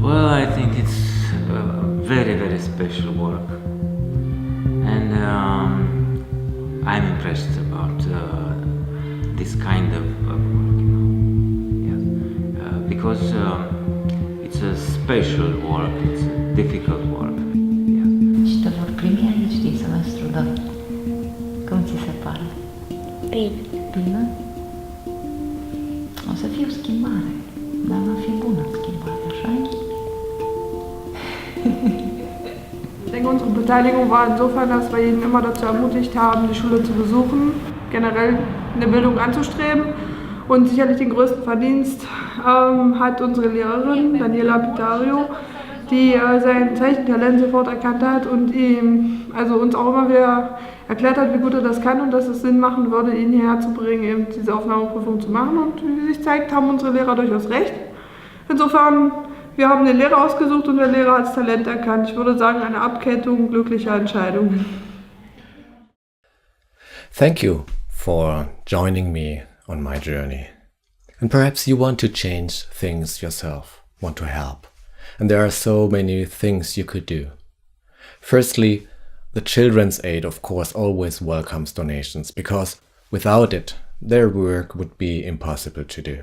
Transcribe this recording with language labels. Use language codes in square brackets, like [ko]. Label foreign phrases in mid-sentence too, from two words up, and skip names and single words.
[en] Well, I think it's very, very special work. And I'm impressed about this kind of work, you know. Yes. Because it's a special work, it's a difficult work. [ro] Și te vor primi aici din semestru 2. Cum ți se pare? Bine. Bine? O să fie o schimbare, dar va fi bună schimbare, așa-i? [de] Ich denke, unsere Beteiligung war insofern, dass wir ihn immer dazu ermutigt haben, die Schule zu besuchen, generell eine Bildung anzustreben. Und sicherlich den größten Verdienst hat unsere Lehrerin, Daniela Pitario, die sein Zeichentalent sofort erkannt hat und ihm, also uns auch immer wieder erklärt hat, wie gut er das kann und dass es Sinn machen würde, ihn hierher zu bringen, eben diese Aufnahmeprüfung zu machen. Und wie sich zeigt, haben unsere Lehrer durchaus recht. Insofern, wir haben den Lehrer ausgesucht und der Lehrer hat das Talent erkannt. Ich würde sagen, eine Abkettung glücklicher Entscheidungen. [en] Thank you for joining me on my journey. And perhaps you want to change things yourself, want to help. And there are so many things you could do. Firstly, the Children's Aid, of course, always welcomes donations, because without it, their work would be impossible to do.